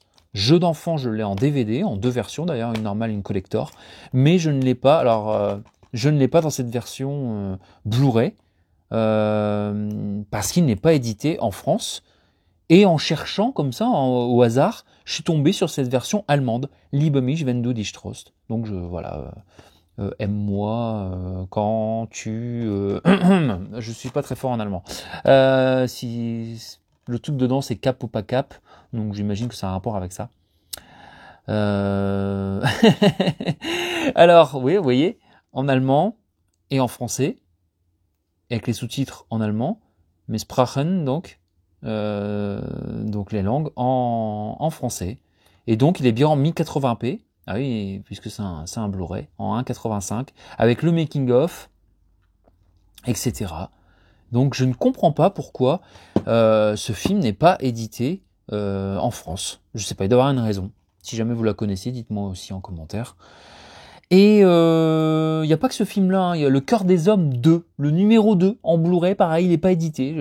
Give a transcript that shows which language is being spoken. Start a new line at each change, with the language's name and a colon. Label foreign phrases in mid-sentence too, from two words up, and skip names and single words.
French: Jeu d'enfant, je l'ai en DVD, en deux versions d'ailleurs, une normale et une collector, mais je ne l'ai pas. Alors, je ne l'ai pas dans cette version Blu-ray parce qu'il n'est pas édité en France. Et en cherchant comme ça, au hasard, je suis tombé sur cette version allemande,
German: Liebe mich wenn du dich traust.
French: Donc voilà, aime-moi quand tu. Je suis pas très fort en allemand. Si le truc dedans c'est cap ou pas cap, donc j'imagine que ça a un rapport avec ça. Alors oui, vous voyez, en allemand et en français, avec les sous-titres en allemand, mais Sprachen donc les langues en français. Et donc il est bien en 1080p. Ah oui, puisque c'est un Blu-ray en 1,85 avec le
English: making of,
French: etc. Donc je ne comprends pas pourquoi ce film n'est pas édité en France. Je sais pas, il doit y avoir une raison. Si jamais vous la connaissez, dites-moi aussi en commentaire. Et il n'y a pas que ce film-là, hein. Il y a Le Cœur des Hommes 2, le numéro 2 en Blu-ray, pareil, il n'est pas édité.